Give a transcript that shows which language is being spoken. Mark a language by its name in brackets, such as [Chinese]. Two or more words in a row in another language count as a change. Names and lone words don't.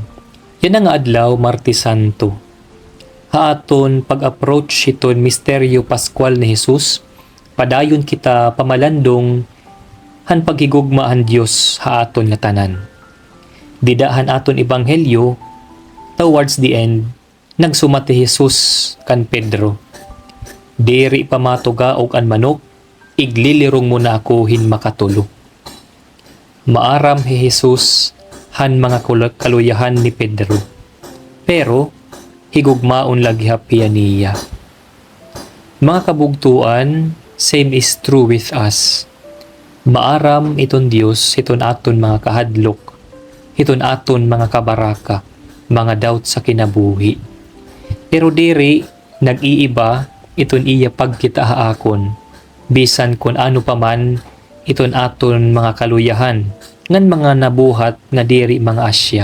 [Waray] Yan nga adlaw Martes Santo. Haaton pag-approach iton misteryo Pascual ni Jesus, padayon kita pamalandong han paghigugma han Dios haaton nga tanan. Didahan aton ebanghelyo, [English] towards the end, [Waray] nagsumati Jesus kan Pedro. Diri pamatuga og an manok, iglilirong mo na ako hin makatulo. Maaram hi Jesus han mga kaluyahan ni Pedro. Pero, higugmaon lagi hapian niya. Mga kabugtuan, [English] same is true with us. [Waray] Maaram iton Dios, iton aton mga kahadlok, iton aton mga kabaraka, mga doubt sa kinabuhi. Pero diri, nag-iiba, iton iya pagkita haakon, bisan kun ano paman, iton aton mga kaluyahan, ngan mga nabuhat nga diri mga asya.